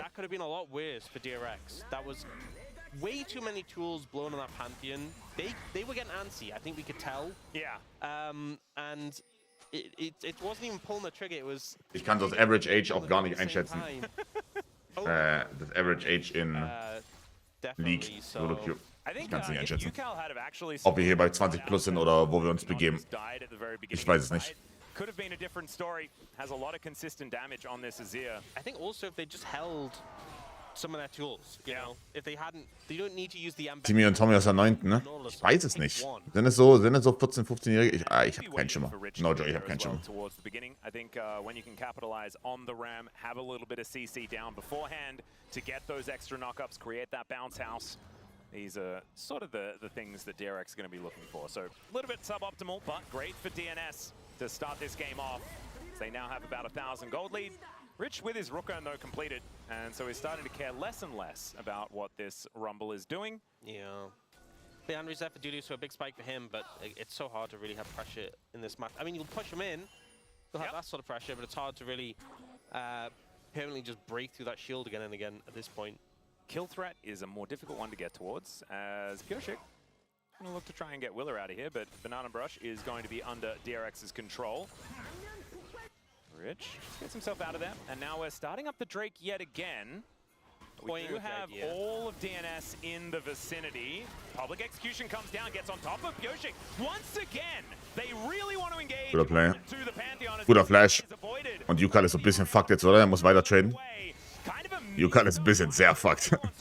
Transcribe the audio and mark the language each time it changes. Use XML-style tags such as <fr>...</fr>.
<en>That could have been a lot worse for DRX. That was way too many tools blown on that Pantheon. They were getting antsy, I think we could tell. Yeah. And it wasn't even pulling the trigger, it was...</en> <de>Ich kann das Average Age auch gar nicht einschätzen. Das Average Age in League. Ich kann es nicht einschätzen. Ob wir hier bei 20 plus sind oder wo wir uns begeben. Ich weiß es nicht.</de> <en>Could have been a different story. Has a lot of consistent damage on this Azir. I think also if they just held some of their tools, you know, if they hadn't, they don't need to use the</en> <de>Timmy und Tommy aus der 9., ne? Ich weiß es nicht. Sind es so 14, 15-Jährige? Ich habe keinen Schimmer.</de> <en>No joke,</en> <de>ich habe keinen Schimmer.</de> <en>I think when you can capitalize on the Ram, have a little bit of CC down beforehand to get those extra knockups, create that bounce house. These are sort of the things that DRX is going to be looking for. So a little bit suboptimal, but great for DNS to start this game off. They now have about 1,000 gold lead. Rich with his Rooker, though, completed, and so he's starting to care less and less about what this Rumble is doing. Yeah. The Andrew's there for Dudu, so a big spike for him, but it's so hard to really have pressure in this match. I mean, you'll push him in, you'll have that sort of pressure, but it's hard to really permanently just break through that shield again and again at this point. Kill threat is a more difficult one to get towards, as Pioshik going to look to try and get Willer out of here, but Banana Brush is going to be under DRX's control. Rich gets himself out of there, and now we're starting up the Drake yet again. We do have all of DNS in the vicinity. Public Execution comes down, gets on top of Pioshik. Once again, they really want to engage</en> <de>Guter Play.</de> <en>to the Pantheon.</en> <de>Guter Flash. Und Yukal ist so ein bisschen fucked jetzt, oder? Er muss weiter traden. Yukal ist ein bisschen sehr fucked.</de>